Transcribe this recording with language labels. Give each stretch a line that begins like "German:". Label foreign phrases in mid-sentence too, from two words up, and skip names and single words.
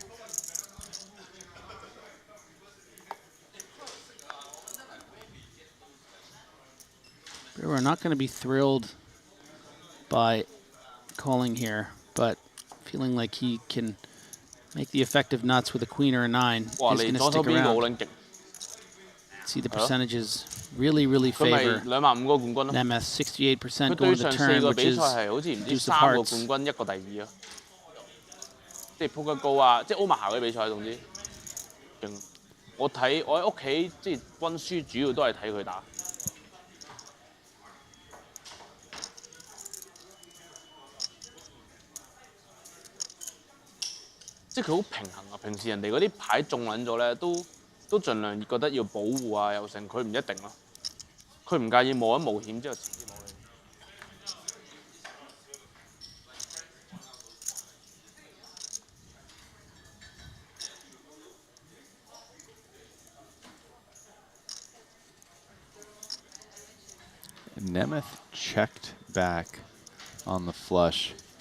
English: Brewer not going to be thrilled by calling here, but feeling like he can make the effective nuts with a queen or a 9. He's going to stick around. See the percentages really, really favor Nemeth. 68% going to the turn, which is deuce of hearts.
Cantonese: 即係撲得高啊！即係歐馬下嘅比賽，總之勁。我喺屋企即係温書，主要都係睇佢打。即係佢好平衡啊！平時人哋嗰啲牌中撚咗咧，都盡量覺得要保護啊，又成，佢唔一定咯。佢唔介意冒一冒險之後遲啲攞你。
English: Nemeth checked back on the flush.